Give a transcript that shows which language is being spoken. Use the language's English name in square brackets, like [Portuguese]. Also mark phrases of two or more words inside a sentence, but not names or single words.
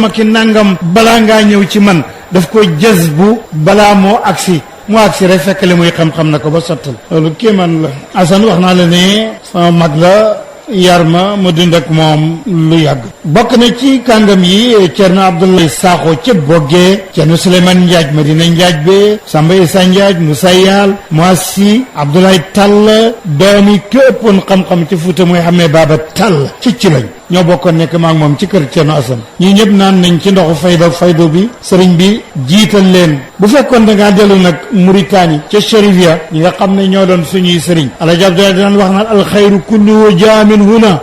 [Wolof] ak nangam balaa ngaa ñëw ci man daf ko jës bu balaa moo agsi mu agsi rek fekk le muy xam-xam na ko ba sottal loolu kéemaan la Assane wax naa la ne sama mag la yar ma dund ak moom lu yàgg bokk na ci kàngam yi Cerno Abdoulaye Sakho ca Boggee Cerno Souleymane Ndiaaj Madina Ndiaaj be Samba Issa Ndiaaj Moussa Yall Moassi Abdoulaye Tall doomi képpoon xam-xam ci Fuuta mooy xamee Baba Tall ci lañ ñoo bokkoon nekk maa ngi moom ci kër Cerno Assane ñii ñëpp naan nañ ci ndoxu faydo bi sëriñ bi jiital leen bu fekkoon da ngaa dellu nag Mauritanie ca Chérifia ñi nga xam ne ñoo doon suñuy sëriñ Alaaji Abdoulaye daan wax naan [Arabic] الخير كله جامع هنا